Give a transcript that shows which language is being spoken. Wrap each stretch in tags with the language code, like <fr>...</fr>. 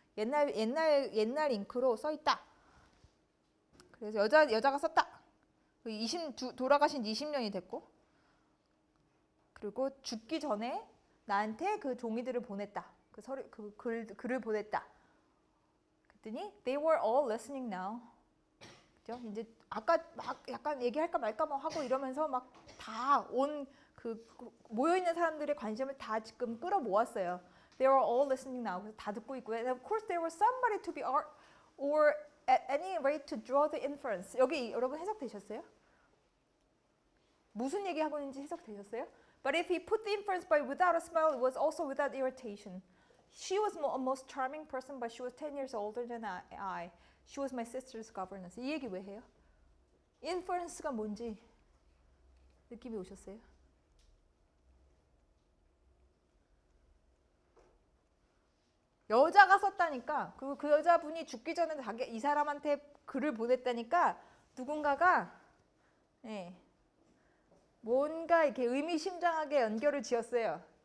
<ko>옛날 잉크로 써 있다. 그래서 여자가 썼다. 돌아가신 20년이 됐고, 그리고 죽기 전에 나한테 그 종이들을 보냈다. 글을 보냈다. 그랬더니</ko> <en>they were all listening now.</en> <ko>그죠? 이제 아까 막 약간 얘기할까 말까 뭐 하고 이러면서 막 다 모여 있는 사람들의 관심을 다 지금 끌어모았어요.</ko> <en>They were all listening now.</en> <ko>그래서 다 듣고 있고요.</ko> <en>And of course there was somebody to be or at any rate to draw the inference.</en> <ko>여기 여러분 해석되셨어요? 무슨 얘기하고 있는지 해석되셨어요?</ko> <en>But if he put the inference by without a smile, it was also without irritation. She was a most charming person, but she was 10 years older than I. She was my sister's governess.</en> <ko>이 얘기 왜 해요? inference가 뭔지 느낌이 오셨어요? 여자가 썼다니까 그 여자분이 죽기 전에 이 사람한테 글을 보냈다니까 누군가가 뭔가 이렇게 의미심장하게 연결을 지었어요.</ko>